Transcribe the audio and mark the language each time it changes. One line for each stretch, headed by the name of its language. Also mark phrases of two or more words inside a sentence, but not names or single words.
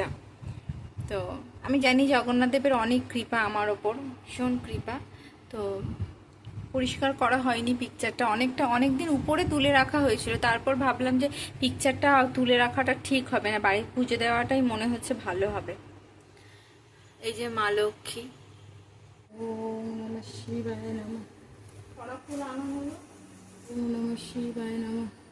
Bangla: তো আমি জানি জগন্নাথ দেবের অনেক কৃপা আমার ওপর, ভীষণ কৃপা। তো পরিষ্কার করা হয়নি পিকচারটা, অনেক দিন উপরে তুলে রাখা হয়েছিল। তারপর ভাবলাম যে পিকচারটা তুলে রাখাটা ঠিক হবে না, বাড়ির পুজো দেওয়াটাই মনে হচ্ছে ভালো হবে। এই যে মা লক্ষ্মী।
Sanskrit: ওম নমঃ শিবায় নমঃ।
Bangla: ফলাফুল আনা হলো।
Sanskrit: ওম নমঃ শিবায় নমঃ।